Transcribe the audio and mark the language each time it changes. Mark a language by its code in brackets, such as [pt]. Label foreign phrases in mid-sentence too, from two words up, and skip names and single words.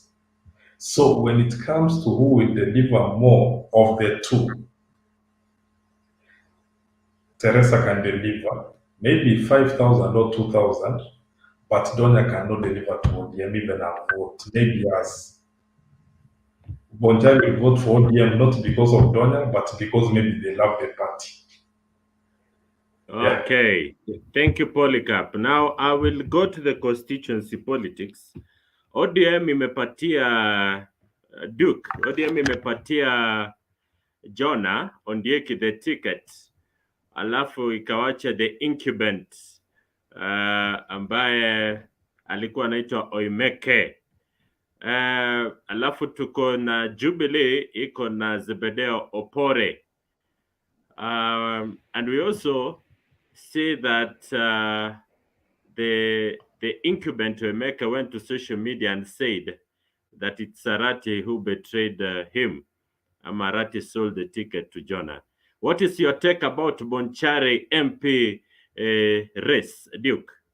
[en] So when it comes to who will deliver more of the two, Teresa can deliver maybe 5,000 or 2,000, but Donna cannot deliver to ODM even a vote. Maybe as Bonchari will vote for ODM not because of Donna, but because maybe they love the party. Yeah. Okay, thank you, Polycarp. Now I will go to the constituency politics. [sw] ODM imepatia Duke, ODM imepatia Jonah Ondieki [en] the ticket, [sw] alafu ikawacha [en] the incumbent [sw] ambaye alikuwa anaitwa Oimeke. Alafu tuko na Jubilee iko na Zebedeo Opore. [en] And we also see that the incumbent Oimeke went to social media and said that it's Arati who betrayed him. Amarati sold the ticket to Jonah. What is your take about Bonchari MP race, Duke?